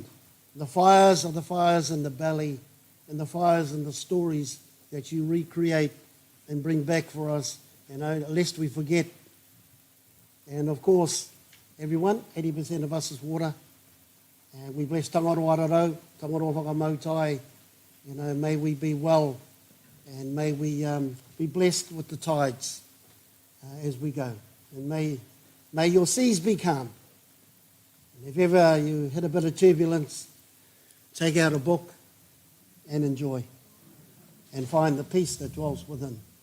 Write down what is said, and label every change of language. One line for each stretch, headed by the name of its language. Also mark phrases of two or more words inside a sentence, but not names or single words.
English: The fires are the fires in the belly, and the fires and the stories that you recreate and bring back for us, lest we forget. And of course, everyone, 80% of us is water. And we bless tangaro ararau, tangaro whakamautai. May we be well, and may we be blessed with the tides as we go. And may your seas be calm. And if ever you hit a bit of turbulence, take out a book and enjoy, and find the peace that dwells within.